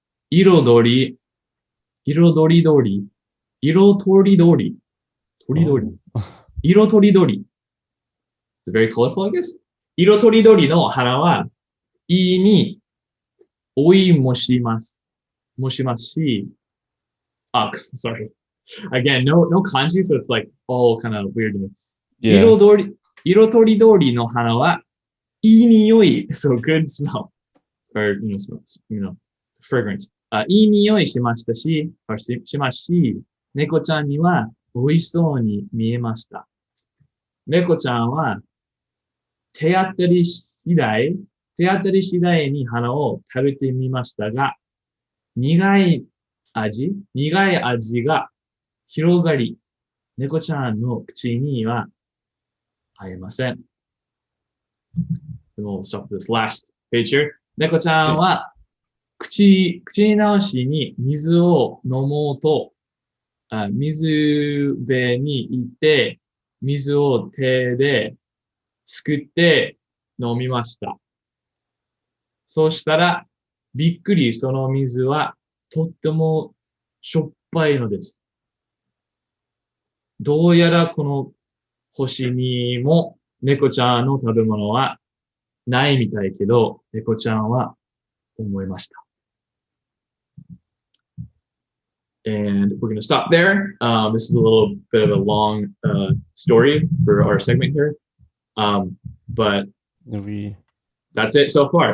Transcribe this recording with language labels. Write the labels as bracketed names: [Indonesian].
[Japanese] 色とりどり。 [English] Very colorful, I guess. [Japanese] 色とりどりの花は、いいに追いもしますし、 [English] sorry. Again, no kanji, so it's like all kind of weird to me. Yeah. [Japanese] 色とりどりの花はいい匂い. [English] So good smell. Or, smells, fragrance. [Japanese] いい匂いしましたし、しますし、猫ちゃんには美味しそうに見えました。猫ちゃんは手当たり次第、手当たり次第に花を食べてみましたが、苦い味が広がり、猫ちゃんの口には合いません。 [English] We'll stop this last page here. [Japanese] 猫ちゃんは口に直しに水を飲もうと、水辺に行って、水を手ですくって飲みました。そうしたら、びっくりその水はとってもしょっぱいのです。どうやらこの星にも猫ちゃんの食べ物はないみたいけど、猫ちゃんは思いました。 [English] And we're going to stop there. This is a little bit of a long story for our segment here. But that's it so far.